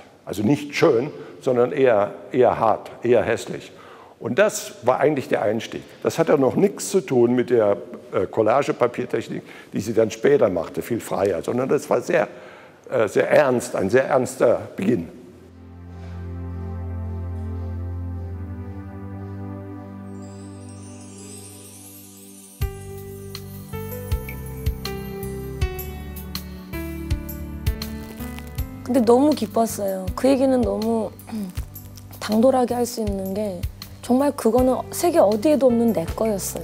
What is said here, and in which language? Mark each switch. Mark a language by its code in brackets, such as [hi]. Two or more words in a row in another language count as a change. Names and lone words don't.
[de] Also nicht schön, sondern eher hart, eher hässlich. Und das war eigentlich der Einstieg. Das hat ja noch nichts zu tun mit der Collage-Papiertechnik, die sie dann später machte, viel freier, sondern das war sehr ernst, ein sehr ernster Beginn. [ko] 근데 너무 기뻤어요. 그 얘기는 너무 당돌하게 할 수 있는 게 정말 그거는 세계 어디에도 없는 내 거였어요.